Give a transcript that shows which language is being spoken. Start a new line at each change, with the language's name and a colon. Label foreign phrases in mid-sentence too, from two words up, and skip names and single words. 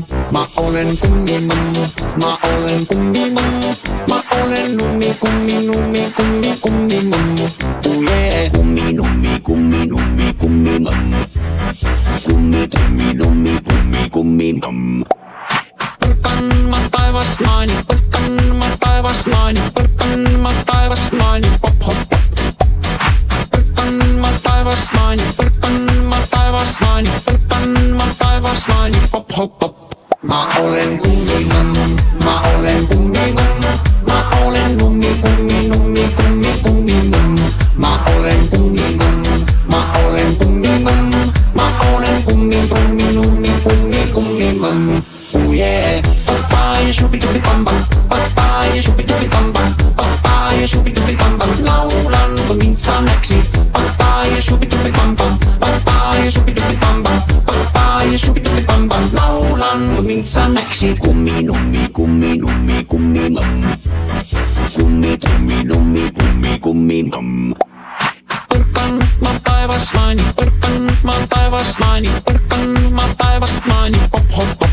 Estonian: Mä olen kummimamma, mä olen kummimamma, mä olen kummimamma.
English: Oh yeah. Kummimamma.
Estonian: Kummimamma. Põrkan ma taevast maani, põrkan ma taevast maani, põrkan ma taevast maani, pop-hop. Põrkan ma taevast maani, põrkan ma taevast maani, põrkan ma taevast maani, pop-hop-pop. Ma olen kummimamma, ma olen kummimamma, ma olen kummimamma. Ma olen kummimamma, ma olen kummimamma, ma olen kummimamma.
English: Oh yeah. Papaya shubi-dubi bam-bam, papaya shubi-dubi bam-bam, papaya shubi-dubi bam-bam.
Estonian: Laulan kui mind sa näksid, papaya shubi-dubi bam-bam, papaya shubi-dubi bam-bam, papaya shubi-dubi bam-bam. Laulan kui mind sa näksid. Kummi-nummi, kummi-nummi, kummi-mamm, kummi-tummi-nummi, kummi-kummi-mamm. Põrkan ma taevast maani, põrkan ma taevast maani, põrkan ma taevast maani, pop-hop-pop.